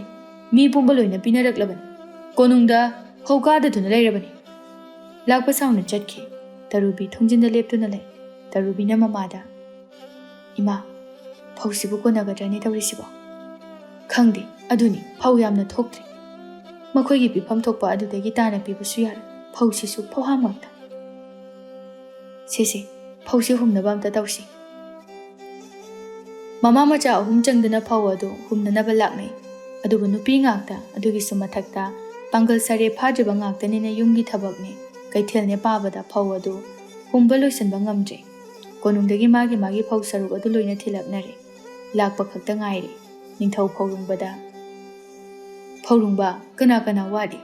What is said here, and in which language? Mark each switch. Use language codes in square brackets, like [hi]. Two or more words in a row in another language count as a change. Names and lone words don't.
[mni] Mi pumba loina pinaraklabani. Konungda hawkada thuna lairabani. Lakpa sawna chatki. Tarubi thongjinda leptuna lai. Tarubi na mamada. Ima phawsibu konagadrani tawrisibo. Khangde aduni phaw yamna thoktre. Makhoigi pifam thokpa adudagi tana pibasu yar phawsisu phawhamakta. Sese phawsi humnaba amta tawsi. Mama macha ahum changdana phaw adu humnanaba laknai. Adubu nupi ngakta adugi sumathakta pangal sare phajaba ngaktanina yumgi thabakne kaithelne pabada phaw adu humba loisanba ngamdre. ꯀꯣꯅꯨꯡꯗꯒꯤ ꯃꯥꯒꯤ ꯐꯧ ꯁꯔꯨꯛ ꯑꯗꯨ ꯂꯣꯏꯅ ꯊꯤꯜꯂꯛꯅꯔꯦ꯫ ꯂꯥꯛꯄ ꯈꯛꯇ ꯉꯥꯏꯔꯦ꯫ ꯅꯤꯡꯊꯧ ꯐꯧꯔꯨꯡꯕꯗ, ꯐꯧꯔꯨꯡꯕ ꯀꯅꯥ ꯀꯅꯥ ꯋꯥꯠꯂꯤ?